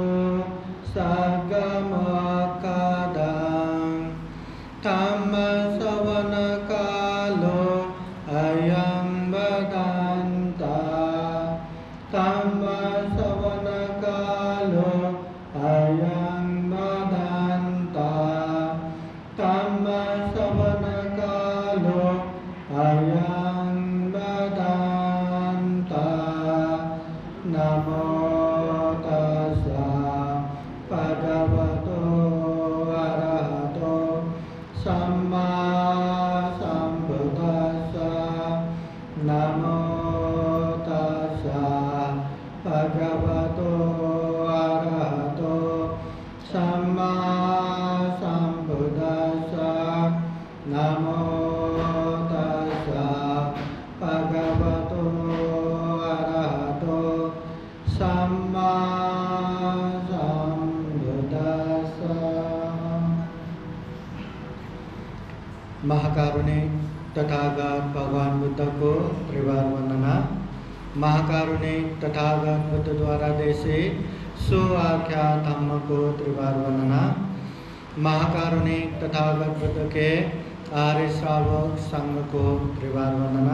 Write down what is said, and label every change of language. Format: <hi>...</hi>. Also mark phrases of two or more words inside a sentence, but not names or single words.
<pi>सगमकदं धम्मश्रवणकालो अयं वदन्ता धम्मश्रवणकालो अयं वदन्ता धम्मश्रवणकालो अयं वदन्ता। नमो तस्सा भगवतो अरहतो सम्मा सम्बुद्धास्सा। नमो तस्सा भगवतो अरहतो सम्मा सम्बुद्धास्सा। नमो तस्सा भगवतो अरहतो सम्मा सम्बुद्धास्सा।</pi> <hi>महाकारुणिक तथागत भगवान बुद्ध को त्रिवार वंदना। महाकारुणिक तथागत बुद्ध द्वारा देशी सुआख्या धम्म को त्रिवार वंदना। महाकारुणिक तथागत बुद्ध के आर्य श्रावक संघ को त्रिवार वंदना।</hi>